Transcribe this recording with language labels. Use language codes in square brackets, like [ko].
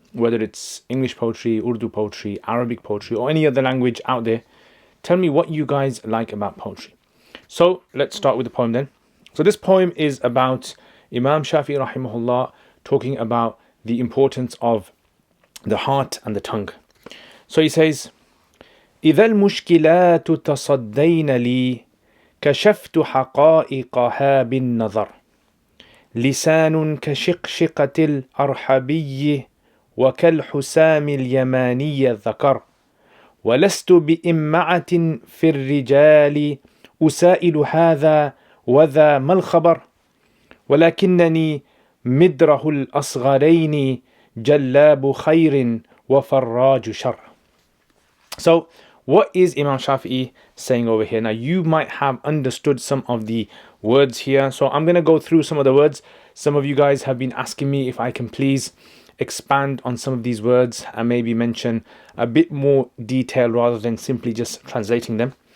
[en] Whether it's English poetry, Urdu poetry, Arabic poetry or any other language out there. Tell me what you guys like about poetry. So let's start with the poem then. So this poem is about Imam Shafi rahimahullah talking about the importance of the heart and the tongue. So he says, [ar] إذا المشكلات تصدين لي كشفت حقائقها بالنظر لسان كشقشقة الأرحبي وكالحسام اليماني الذكر ولست بإمعة في الرجال أسائل هذا وذا ما الخبر ولكنني مدره الأصغرين جلاب خير وفراج شر. [en] So, what is Imam Shafi'i saying over here? Now, you might have understood some of the words here. So, I'm going to go through some of the words. Some of you guys have been asking me if I can please expand on some of these words and maybe mention a bit more detail rather than simply just translating them.